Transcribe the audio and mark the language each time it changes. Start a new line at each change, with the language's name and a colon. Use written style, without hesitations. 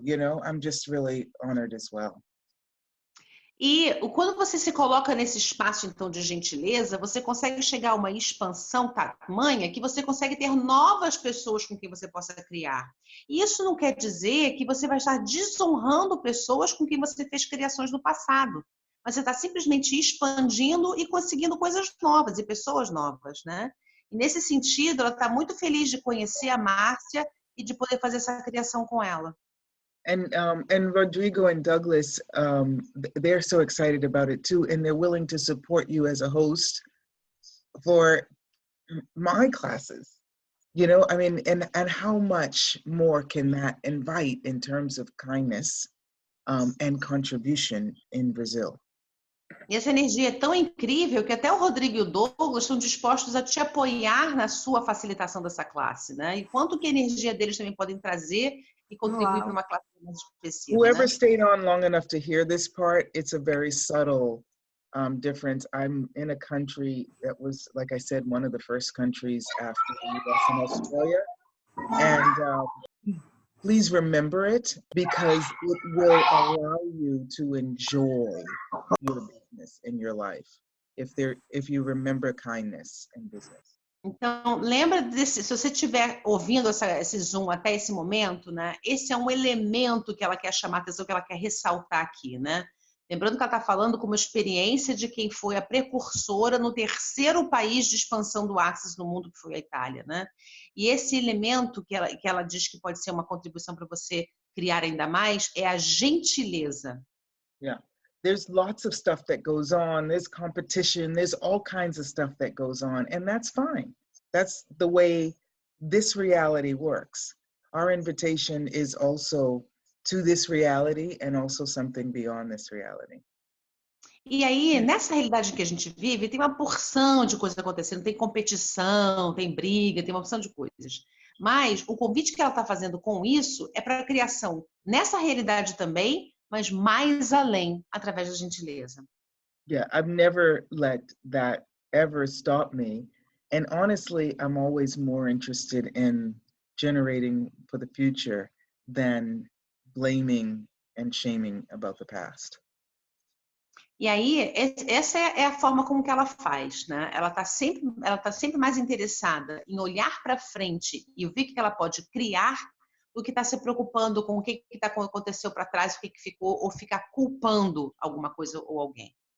English: You know, I'm just really honored as well.
Portuguese: E quando você se coloca nesse espaço, então, de gentileza, você consegue chegar a uma expansão tamanha que você consegue ter novas pessoas com quem você possa criar. E isso não quer dizer que você vai estar desonrando pessoas com quem você fez criações no passado. Mas você está simplesmente expandindo e conseguindo coisas novas e pessoas novas, né? E nesse sentido, ela está muito feliz de conhecer a Márcia e de poder fazer essa criação com ela.
English: And Rodrigo and Douglas, they're so excited about it too, and they're willing to support you as a host for my classes. You know, I mean, and how much more can that invite in terms of kindness and contribution in Brazil?
Portuguese: E essa energia é tão incrível que até o Rodrigo e o Douglas estão dispostos a te apoiar na sua facilitação dessa classe, né? E quanto que a energia deles também podem trazer e contribuir para uma classe mais específica.
English: Whoever
Portuguese: né?
English: stayed on long enough to hear this part, it's a very subtle difference. I'm in a country that was, like I said, one of the first countries after the US and Australia. And please remember it, because it will allow you to enjoy your business in your life if you remember kindness in business.
Portuguese: Então, lembra desse, se você estiver ouvindo esse Zoom até esse momento, né? Esse é um elemento que ela quer chamar a atenção, que ela quer ressaltar aqui, né? Lembrando que ela está falando com uma experiência de quem foi a precursora no 3º país de expansão do Access no mundo, que foi a Itália, né? E esse elemento que ela diz que pode ser uma contribuição para você criar ainda mais é a gentileza.
English: Yeah. There's lots of stuff that goes on. There's competition. There's all kinds of stuff that goes on. And that's fine. That's the way this reality works. Our invitation is also to this reality and also something beyond this reality.
Portuguese: E aí, nessa realidade que a gente vive, tem uma porção de coisas acontecendo. Tem competição, tem briga, tem uma porção de coisas. Mas o convite que ela está fazendo com isso é para a criação nessa realidade também, mas mais além, através da gentileza.
English: Yeah, I've never let that ever stop me. And honestly, I'm always more interested in generating for the future than blaming and shaming about the past.
Portuguese: E aí, essa é a forma como que ela faz, né? Ela tá sempre mais interessada em olhar para frente e ver o que ela pode criar do que está se preocupando com o que aconteceu para trás, o que ficou, ou ficar culpando alguma coisa ou alguém.